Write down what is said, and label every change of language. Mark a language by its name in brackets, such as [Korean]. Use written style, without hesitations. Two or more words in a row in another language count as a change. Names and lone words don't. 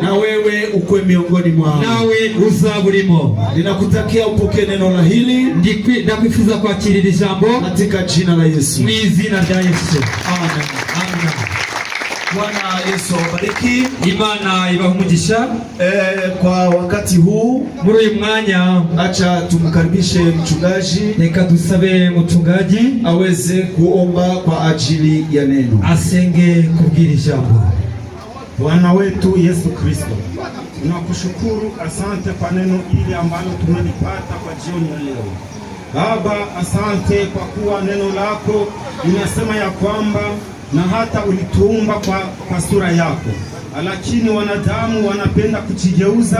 [Swahili] na wewe ukwe miongoni mwao, [Kinyarwanda] nawe uzaburimo. [Swahili] Ninakutakia upokee neno la hili, [Kinyarwanda] ndakwifuza kwakirira ijambo [Swahili] katika jina la Yesu. [Kinyarwanda] mu izina rya Yesu. [Swahili] Amen. [Kinyarwanda] Amen. [Swahili] Bwana Yesu awabariki. [Kinyarwanda] Imana ibahe umugisha. [Swahili] Kwa wakati huu [Kinyarwanda] Muri uyu mwanya [Swahili] acha tumkaribishe mchungaji, [Kinyarwanda] reka dusabe mchungaji [Swahili] aweze kuomba kwa ajili ya neno, [Kinyarwanda] asenge kubwira ijambo. [Swahili] Bwana wetu Yesu Kristo, tunakushukuru, asante kwa neno hili ambalo tumelipata kwa jioni ya leo. Baba, asante kwa kuwa neno lako linasema ya kwamba na hata ulituumba kwa sura yako, lakini wanadamu wanapenda kujigeuza.